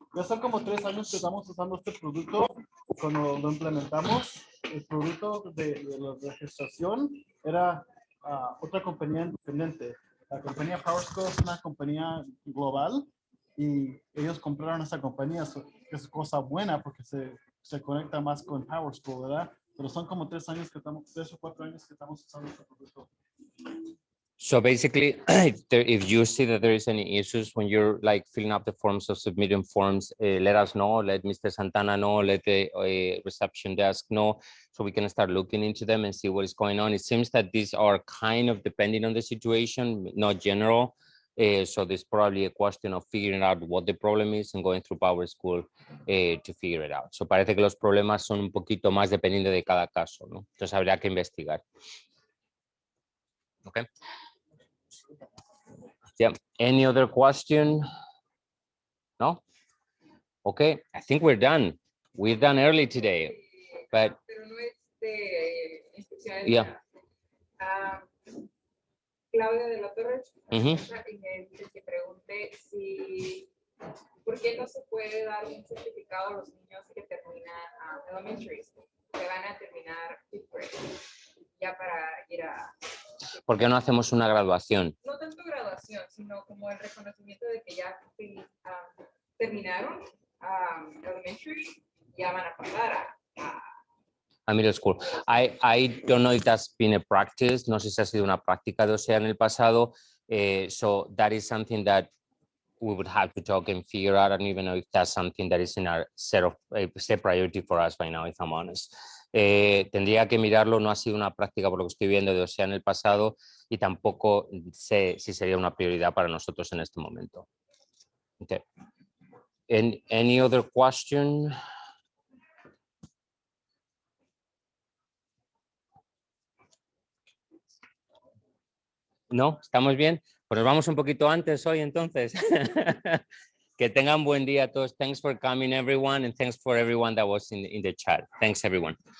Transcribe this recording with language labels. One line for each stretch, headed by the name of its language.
Spanish: Ya son como 3 años que estamos usando este producto. Cuando lo implementamos, el producto de la registración era otra compañía independiente. La compañía PowerSchool es una compañía global y ellos compraron esta compañía, que es cosa buena porque se conecta más con PowerSchool, ¿verdad? Pero son como 3 años que estamos, 3 o 4 años que estamos usando este producto.
English: So basically, if you see that there is any issues when you're like filling up the forms or submitting forms, let us know, let Mr. Santana know, let the reception desk know, so we can start looking into them and see what is going on. It seems that these are kind of depending on the situation, not general. So there's probably a question of figuring out what the problem is and going through PowerSchool to figure it out.
Spanish: So parece que los problemas son un poquito más dependiendo de cada caso, ¿no? Entonces habría que investigar.
English: Okay. Yeah. Any other question? No? Okay. I think we're done. We're done early today, but
Spanish: Pero no es de instrucciones.
English: yeah.
Spanish: Claudia de la Torre, Mhm. y me dice que pregunte si, ¿por qué no se puede dar un certificado a los niños que terminan elementary school, que van a terminar fifth grade, ya para ir a... ¿Por qué no hacemos una graduación? No tanto graduación, sino como el reconocimiento de que ya terminaron elementary, ya van a pasar A middle school.
English: I don't know if that's been a practice.
Spanish: No sé si ha sido una práctica de OCEAA en el pasado.
English: So that is something that we would have to talk and figure out. I don't even know if that's something that is in our set priority for us right now, if I'm honest.
Spanish: Tendría que mirarlo. No ha sido una práctica por lo que estoy viendo de OCEAA en el pasado y tampoco sé si sería una prioridad para nosotros en este momento. Okay.
English: Any other question?
Spanish: No, ¿estamos bien? Pues nos vamos un poquito antes hoy entonces.
English: Que tengan buen día a todos. Thanks for coming everyone and thanks for everyone that was in the chat. Thanks everyone.